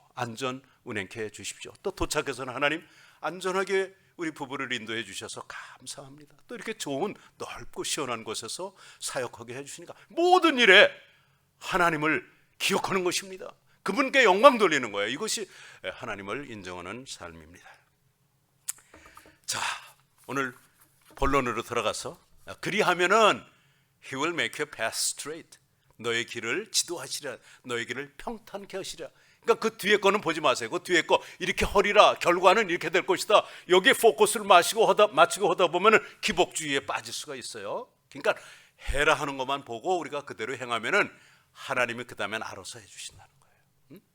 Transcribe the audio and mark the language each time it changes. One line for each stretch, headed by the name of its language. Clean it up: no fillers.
Korean: 안전 운행케 해주십시오. 또 도착해서는 하나님 안전하게 우리 부부를 인도해 주셔서 감사합니다. 또 이렇게 좋은 넓고 시원한 곳에서 사역하게 해주시니까 모든 일에 하나님을 기억하는 것입니다. 그분께 영광 돌리는 거예요. 이것이 하나님을 인정하는 삶입니다. 자, 오늘 본론으로 들어가서, 그리하면은
English: He will make your path straight.
Korean: 너의 길을 지도하시랴. 너의 길을 평탄케 하시랴. 그러니까 그 뒤에 거는 보지 마세요. 그 뒤에 거 이렇게 하리라. 결과는 이렇게 될 것이다. 여기에 포커스를 마치고 하다 보면은 기복주의에 빠질 수가 있어요. 그러니까 해라 하는 것만 보고 우리가 그대로 행하면은 하나님이 그 다음엔 알아서 해주신다는 거예요.